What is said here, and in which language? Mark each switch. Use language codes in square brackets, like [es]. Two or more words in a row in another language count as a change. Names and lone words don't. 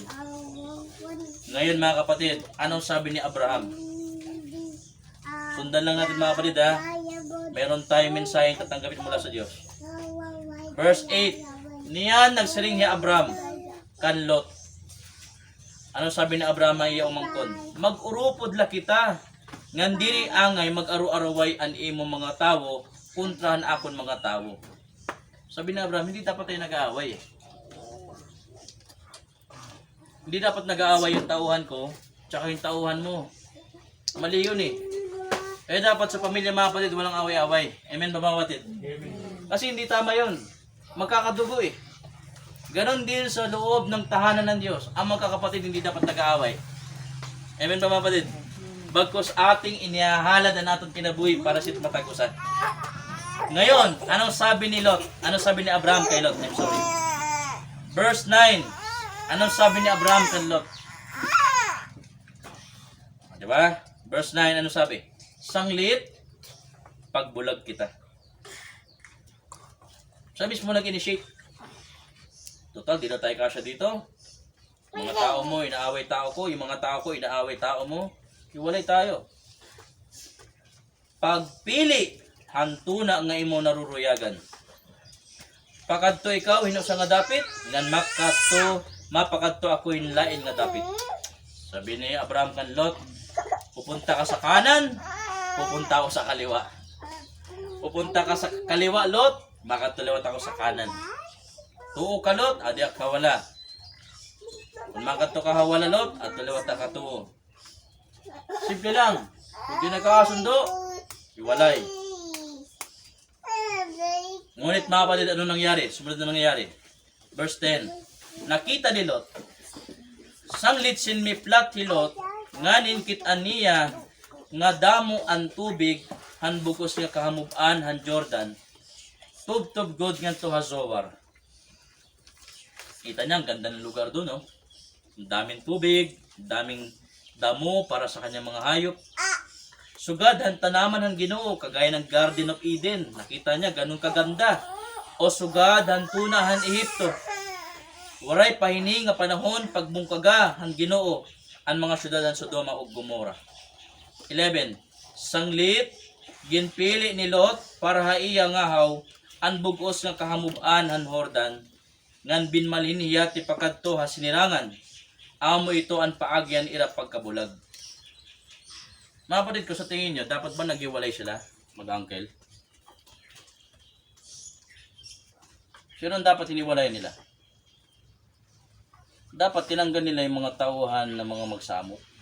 [tl] Ngayon mga kapatid, anong sabi ni Abraham? Sundan lang natin mga kapatid ha. Meron tayong mensaheng tatanggapin mula sa Diyos. Verse 8, [war] niyan nagsiring ni Abraham kan Lot. [tl] Anong sabi ni Abraham ay umangkon? [war] Mag-urupod la kita, ngan diri angay mag-aru-araway an imo mga tawo, kontrahan akon mga tawo. [tl] Sabi ni Abraham, hindi dapat tayo nag-aaway eh. Hindi dapat nag-aaway yung tauhan ko, tsaka yung tauhan mo. Mali yun eh. Eh dapat sa pamilya mga kapatid, walang away-away. Amen ba mga kapatid? Kasi hindi tama yun. Magkakadugo eh. Ganon din sa loob ng tahanan ng Diyos. Ang magkakapatid hindi dapat nag-aaway. Amen ba mga kapatid? Bagkos ating inihahalad na natin kinabuhi para sit matagusan. Ngayon, anong sabi ni Lot? Anong sabi ni Abraham kay Lot? [en] I'm sorry. [tl] Verse 9. Anong sabi ni Abraham kay Lot? Diba? Verse 9, ano sabi? [war] Sanglit, pagbulag kita. [tl] Sabi mo nag-initiate. Total, di na tayo kasya dito. Mga tao mo, inaaway tao ko. Yung mga tao ko, inaaway tao mo. Iwalay tayo. [war] Pagpili, hantuna nga imo naruruyagan. Pakadto ikaw, hinusa nga dapit. Ilan makadto, mapakadto ako lain nga dapit. [tl] Sabi ni Abraham kan Lot, pupunta ka sa kanan, pupunta ako sa kaliwa. Pupunta ka sa kaliwa, Lot, [war] makatuliwat ako sa kanan. Tuo ka, Lot, adi ka wala. Kung makadto ka hawala, Lot, at tuliwat ka tuo. [tl] Simple lang. Kung di nagkakasundo, iwalay. Ngunit mga kapatid, ano nangyari? Sumunod na nangyari. Verse 10. Nakita ni Lot, [war] sanglit sin mi plat hi Lot, nganin kitaan niya, nga damo ang tubig, han bukos nga kahamuban, han Jordan, tub-tub god nga to Hazowar. [tl] Kita niya, ang ganda ng lugar doon, no? Ang daming tubig, daming damo para sa kanyang mga hayop. [war] Sugad han tanaman han Ginoo, [tl] kagaya ng Garden of Eden. Nakita niya, ganun kaganda. [war] O sugad han tuna han Ehipto. Waray pahini nga panahon pagbungkaga han Ginoo ang mga syudad ng Sodoma ug Gomora. 11. Sanglit ginpili ni Lot para haiya nga haw ang bugos nga kahamuban han Jordan ngan binmalhin hiya ti pakadto ha sinirangan. Amo ito ang paagyan ira pagkabulag. [tl] Mga kapatid ko, sa tingin nyo, dapat ba naghiwalay sila mag-uncle? Sino ang dapat hiniwalay nila? Dapat tinanggal nila yung mga tauhan ng mga magsamo.